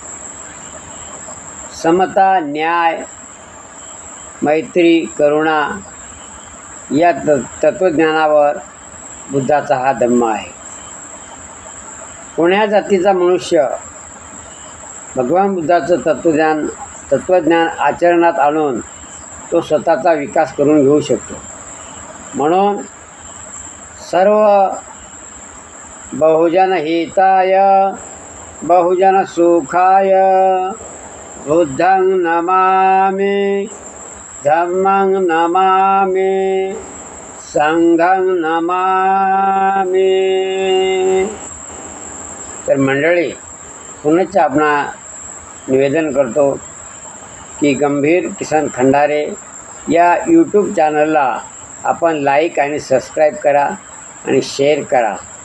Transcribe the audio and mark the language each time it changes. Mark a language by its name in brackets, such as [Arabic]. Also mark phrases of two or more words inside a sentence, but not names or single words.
[Marathi] समता, न्याय, मैत्री, करुणा या तत्त्वज्ञानावर बुद्धाचा हा धम्म आहे. कोण्या जातीचा मनुष्य भगवान बुद्धाचं तत्त्वज्ञान आचरणात आणून तो स्वतःचा विकास करून घेऊ शकतो. म्हणून सर्व [Pali] बहुजन हिताय बहुजन सुखाय बुद्धं नमामि धम्मं नमामि संघं नमामि. [Marathi] तर मंडळी, पुनश्च आपणा निवेदन करतो की गंभीर किसन खंडारे या यूट्यूब चॅनलला आपण लाईक आणि सबस्क्राईब करा आणि शेअर करा.